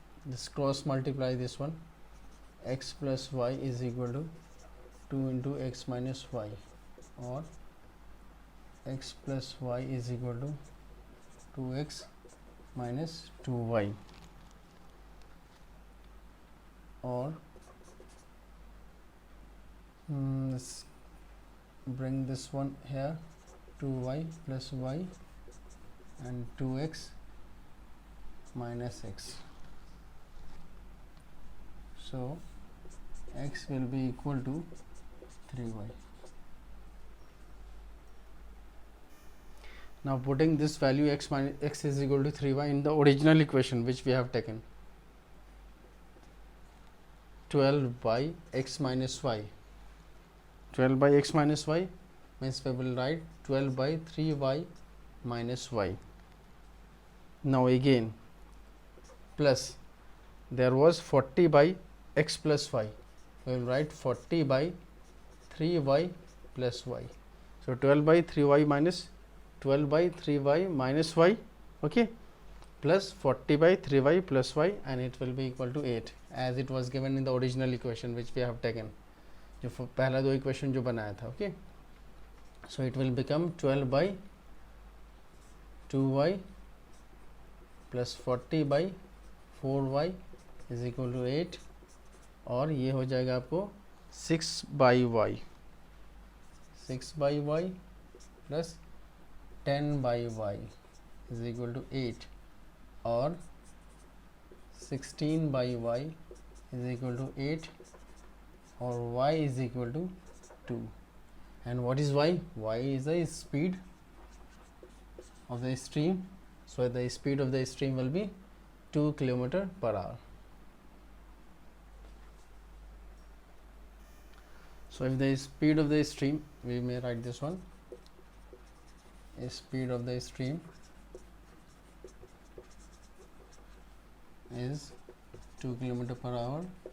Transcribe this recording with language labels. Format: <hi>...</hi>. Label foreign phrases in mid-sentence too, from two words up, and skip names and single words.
<en>this cross multiply this one, x plus y is equal to 2 into x minus y, or x plus y is equal to 2x minus 2y, or let's bring this one here, 2y plus y and 2x minus x. So x will be equal to 3y. Now putting this value x is equal to 3y in the original equation which we have taken, 12 by x minus y. 12 by x minus y means we will write 12 by 3y minus y. Now again plus, there was 40 by x plus y, we will write 40 by 3y plus y. So 12 by 3y minus 12 by 3y minus y, okay, plus 40 by 3y plus y, and it will be equal to 8 as it was given in the original equation which we have taken,</en> <hi>जो पहला दो इक्वेशन जो बनाया था.</hi> <en>okay, so it will become 12 by 2y plus 40 by 4y is equal to 8,</en> <hi>और ये हो जाएगा आपको</hi> <en>6 by y, 6 by y plus 10 by y is equal to 8, और 16 by y is equal to 8, or y is equal to 2. And what is y? Y is the speed of the stream, so the speed of the stream will be 2 km per hour. So if the speed of the stream, we may write this one, speed of the stream is 2 km per hour.</en>